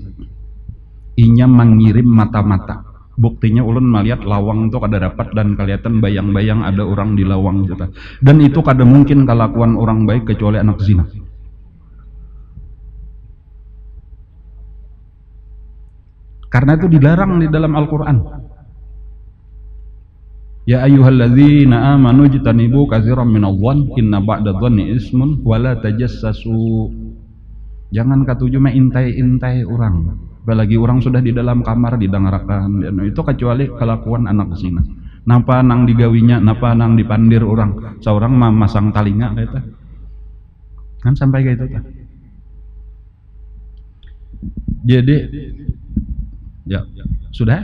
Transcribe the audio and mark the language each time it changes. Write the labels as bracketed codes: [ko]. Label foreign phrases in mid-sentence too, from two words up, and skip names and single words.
[bjn] Inya mengirim mata-mata. Buktinya ulun melihat lawang itu kada dapat dan kelihatan bayang-bayang ada orang di lawang itu. Dan itu kada mungkin kelakuan orang baik kecuali anak zina. [id] Karena itu dilarang di dalam Al-Quran. [ar] يا أيها الذين آمنوا اجتنبوا كثيرا من الظن إن بعض الظن إثم ولا تجسسوا. [bjn] Jangan katuju mah intai-intai orang. Apalagi orang sudah di dalam kamar didengarakan. Itu kecuali kelakuan anak zina. Napa nang digawinya, napa nang dipandir orang. Seorang masang talinga kayak itu. Kan sampai kayak itu. Jadi ya, sudah.